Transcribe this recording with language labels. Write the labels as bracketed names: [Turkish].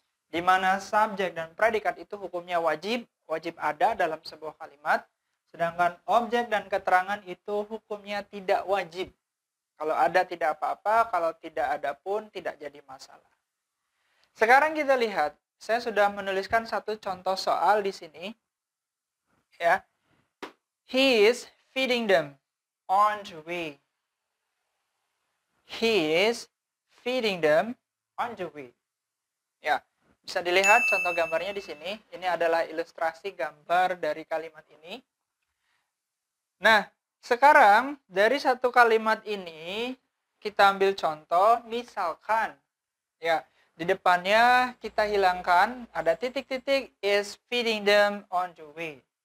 [Indonesian] Di mana subjek dan predikat itu hukumnya wajib ada dalam sebuah kalimat. Sedangkan objek dan keterangan itu hukumnya tidak wajib. Kalau ada tidak apa-apa, kalau tidak ada pun tidak jadi masalah. Sekarang kita lihat, saya sudah menuliskan satu contoh soal di sini. Ya. [English] He is feeding them on the way. He is feeding them on the way. [Indonesian] Ya, bisa dilihat contoh gambarnya di sini. Ini adalah ilustrasi gambar dari kalimat ini. Nah, sekarang dari satu kalimat ini kita ambil contoh, misalkan ya, di depannya kita hilangkan, ada titik-titik, [English] is feeding them on the way.